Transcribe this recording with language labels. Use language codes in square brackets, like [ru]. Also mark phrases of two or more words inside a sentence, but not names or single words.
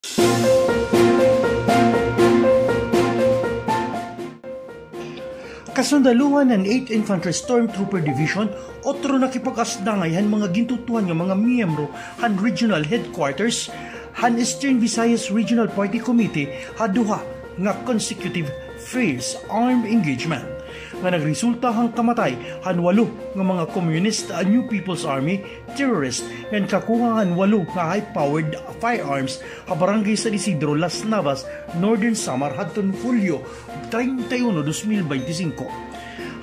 [war] Kasundaluhan ng 8th Infantry Stormtrooper Division otro nakipag-asdangay han mga gintutuhan ng mga miyembro han Regional Headquarters han Eastern Visayas Regional Party Committee haduha nga [en] consecutive phase armed engagement [war] nga nagresulta hang kamatay han 8 nga mga communist New People's Army terrorist nga kakuha han 8 nga [en] high-powered firearms [war] ha barangay San Isidro, Las Navas, Northern Samar hadtong Hulyo 31, 2025.